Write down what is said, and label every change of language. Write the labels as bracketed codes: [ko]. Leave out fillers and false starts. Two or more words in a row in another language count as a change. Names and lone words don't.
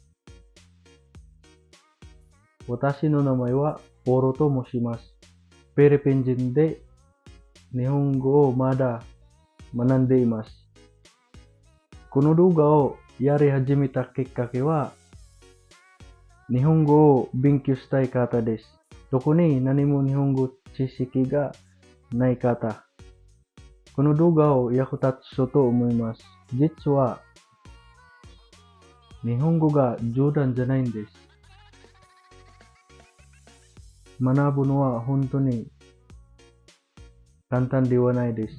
[ja] 私の名前はポロと申します. フィリピンで日本語をまだ学んでいます. この動画をやり始めたきっかけは日本語を勉強したいからです. どこに何も日本語知識がないから. この動画を役立つしょうと思います. 実は日本語が冗談じゃないんです. 学ぶのは本当に簡単ではないです.